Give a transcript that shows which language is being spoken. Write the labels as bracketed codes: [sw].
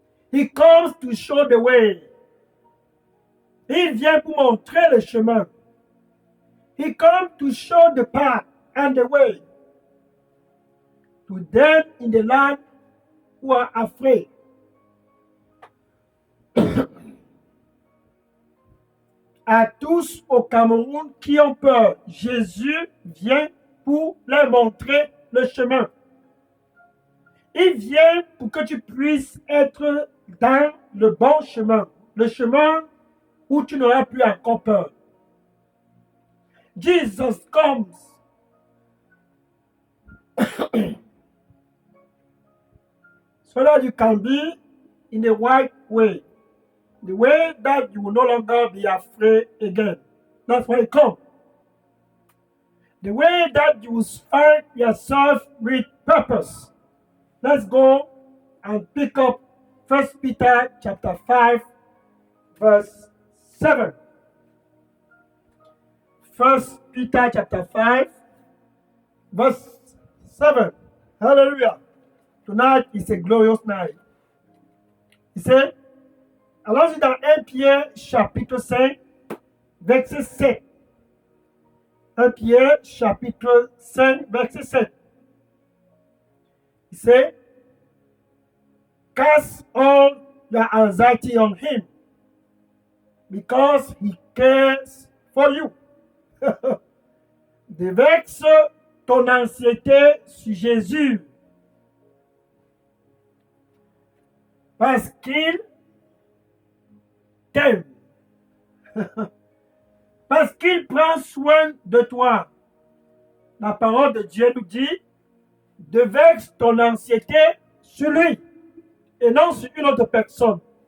[en] He comes to show the way. [fr] Il vient pour montrer le chemin. [en] He comes to show the path and the way to them in the land who are afraid. [fr] À tous au Cameroun qui ont peur, Jésus vient pour leur montrer le chemin. Il vient pour que tu puisses être dans le bon chemin, le chemin où tu n'auras plus encore peur. [en] Jesus comes so that you can be in the right way, the way that you will no longer be afraid again. That's why He comes. The way that you will find yourself with purpose. Let's go and pick up 1 Peter chapter 5, verse 7. 1 Peter chapter 5, verse 7. Hallelujah. Tonight is a glorious night. [fr] Il sait, allons-y dans 1 Pierre chapitre 5, verset 7. 1 Pierre chapitre 5, verset 7. Il sait, [en] cast all your anxiety on Him because He cares for you. [fr] Déverse ton anxiété sur Jésus parce qu'il t'aime. Parce qu'il prend soin de toi. La parole de Dieu nous dit, déverse ton anxiété sur lui et non sur une autre personne.